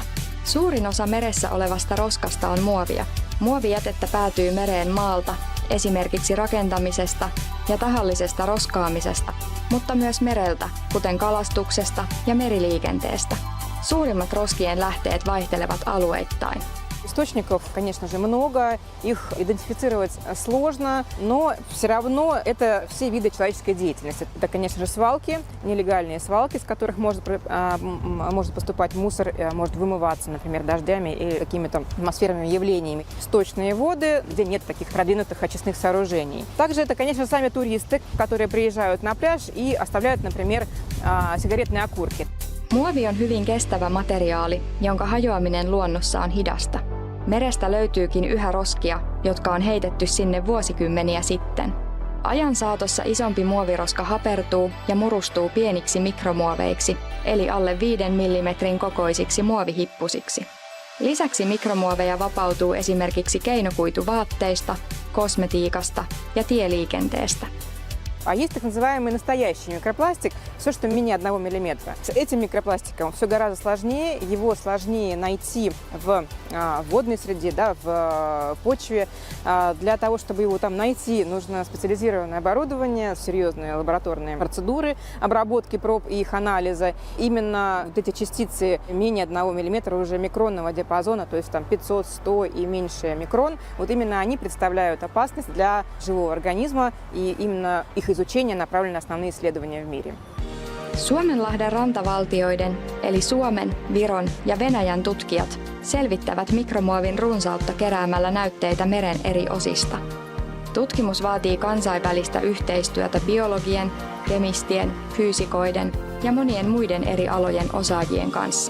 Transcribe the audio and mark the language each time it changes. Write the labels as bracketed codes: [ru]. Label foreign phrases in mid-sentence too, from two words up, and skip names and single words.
[fi] Suurin osa meressä olevasta roskasta on muovia. Muovijätettä päätyy mereen maalta, esimerkiksi rakentamisesta ja tahallisesta roskaamisesta, mutta myös mereltä, kuten kalastuksesta ja meriliikenteestä. Suurimmat roskien lähteet vaihtelevat alueittain. [ru] Источников, конечно же, много, их идентифицировать сложно, но все равно это все виды человеческой деятельности. Это, конечно же, свалки, нелегальные свалки, с которых может поступать мусор, может вымываться, например, дождями или какими-то атмосферными явлениями. Сточные воды, где нет таких продвинутых очистных сооружений. Также это, конечно, сами туристы, которые приезжают на пляж и оставляют, например, сигаретные окурки. [fi] Muovi on hyvin kestävä materiaali, jonka hajoaminen luonnossa on hidasta. Merestä löytyykin yhä roskia, jotka on heitetty sinne vuosikymmeniä sitten. Ajan saatossa isompi muoviroska hapertuu ja murustuu pieniksi mikromuoveiksi, eli alle 5 mm kokoisiksi muovihippusiksi. Lisäksi mikromuoveja vapautuu esimerkiksi keinokuituvaatteista, kosmetiikasta ja tieliikenteestä. [ru] А есть так называемый настоящий микропластик, все, что менее 1 миллиметра. С этим микропластиком все гораздо сложнее, его сложнее найти в водной среде, да, в почве. Для того, чтобы его там найти, нужно специализированное оборудование, серьезные лабораторные процедуры обработки проб и их анализа. Именно вот эти частицы менее 1 миллиметра уже микронного диапазона, то есть там 500, 100 и меньше микрон, вот именно они представляют опасность для живого организма, и именно их изучение направлено на основные исследования в мире. [fi] Suomenlahden rantavaltioiden, eli Suomen, Viron ja Venäjän tutkijat selvittävät mikromuovin runsautta keräämällä näytteitä meren eri osista. Tutkimus vaatii kansainvälistä yhteistyötä biologien, kemistien, fyysikoiden ja monien muiden eri alojen osaajien kanssa.